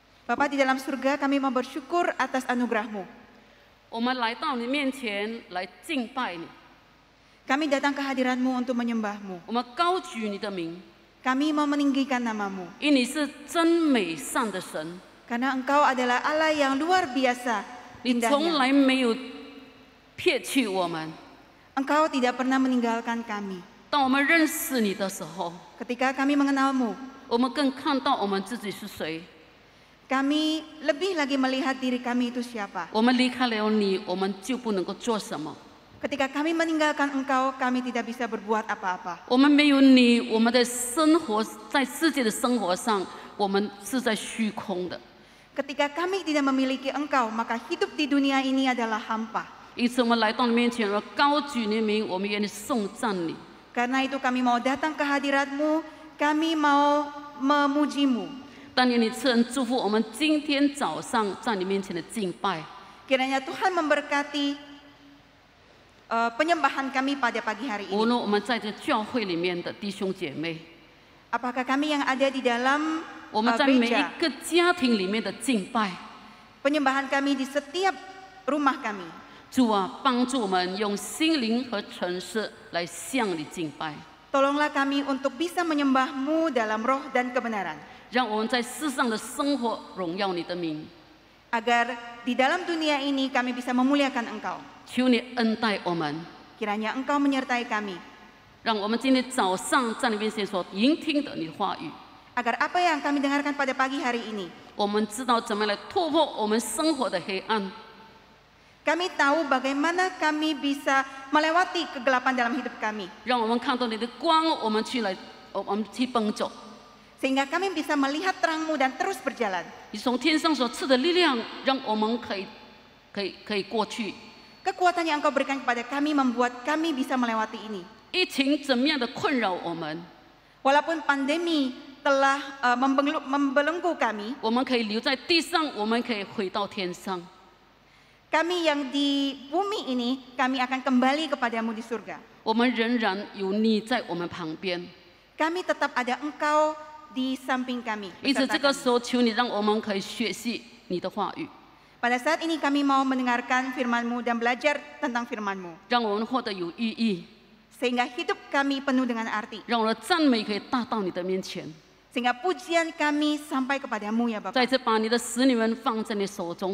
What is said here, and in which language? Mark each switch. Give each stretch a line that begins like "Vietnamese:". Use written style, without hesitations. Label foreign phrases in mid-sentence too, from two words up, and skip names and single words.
Indonesian: Bapa di dalam surga, kami mau bersyukur atas anugerah-Mu.
Chinese: 我们来到你面前来敬拜你，
Indonesian: Kami datang ke hadirat-Mu untuk menyembah-Mu.
Chinese: 我们高举你的名，
Indonesian: Kami mau meninggikan nama-Mu.
Chinese: 因你是真美善的神，
Indonesian: Karena Engkau adalah Allah yang luar biasa
Chinese: 你从
Indonesian: indahnya.
Chinese: 来没有撇弃我们。
Indonesian: Engkau tidak pernah meninggalkan kami.
Chinese: 当我们认识你的时候，
Indonesian: Ketika kami mengenal-Mu,
Chinese: 我们更看到我们自己是谁。
Indonesian: kami lebih lagi melihat diri kami itu siapa.
Chinese: 我们离开了你，我们就不能够做什么。
Indonesian: Ketika kami meninggalkan Engkau, kami tidak bisa berbuat apa-apa.
Chinese: 我们没有你，我们的生活在世界的生活上，我们是在虚空的。
Indonesian: Ketika kami tidak memiliki Engkau, maka hidup di dunia ini adalah hampa.
Chinese: 因此，我们来到你面前，而高举你的名，我们愿意颂赞你。
Indonesian: Karena itu kami mau datang ke hadirat-Mu, kami mau memuji-Mu.
Chinese: 但愿你赐恩祝福我们今天早上在你面前的敬拜。
Indonesian: Kiranya Tuhan memberkati penyembahan kami pada pagi hari
Chinese: 无
Indonesian: ini.
Chinese: 论我们在这教会里面的弟兄姐妹，
Indonesian: Apakah kami yang ada di dalam
Chinese: 我们在每一
Indonesian: gereja,
Chinese: 个家庭里面的敬拜，
Indonesian: penyembahan kami di setiap rumah kami.
Chinese: 主啊，帮助我们用心灵和诚实来向你敬拜，
Indonesian: Tolonglah kami untuk bisa menyembah-Mu dalam roh dan kebenaran.
Chinese: 让我们在世上的生活荣耀你的名。
Indonesian: Agar di dalam dunia ini kami bisa memuliakan Engkau.
Chinese: 求你恩待我们，
Indonesian: Kiranya Engkau menyertai kami.
Chinese: 让我们今天早上在你面前所聆听的你的话语，
Indonesian: Agar apa yang kami dengarkan pada pagi hari ini,
Chinese: 我们知道怎么来突破我们生活的黑暗。
Indonesian: kami tahu bagaimana kami bisa melewati kegelapan dalam hidup kami.
Chinese: 让我们看到你的光，我们去奔走。
Indonesian: Sehingga kami bisa melihat terang-Mu dan terus berjalan.
Chinese: 你从天上所赐的力量，让我们可以过去。
Indonesian: Kekuatan yang Engkau berikan kepada kami membuat kami bisa melewati ini.
Chinese: 疫情怎么样的困扰我们，
Indonesian: Walaupun pandemi telah membelenggu kami,
Chinese: 我们可以留在地上，我们可以回到天上。
Indonesian: kami yang di bumi ini, kami akan kembali kepadamu di surga.
Chinese: 我们仍然有你在我们旁边，
Indonesian: Kami tetap ada Engkau di samping kami.
Chinese: 因此
Indonesian: beserta
Chinese: 这个
Indonesian: kami.
Chinese: 时候，求你让我们可以学习你的话语，
Indonesian: Pada saat ini kami mau mendengarkan firman-Mu dan belajar tentang firman-Mu.
Chinese: 让我们活得有意义，
Indonesian: Sehingga hidup kami penuh dengan arti.
Chinese: 让我的赞美可以达到你的面前。
Indonesian: Sehingga pujian kami sampai kepadamu ya
Chinese: 再
Indonesian: Bapa.
Chinese: 次把你的使女们放在你手中，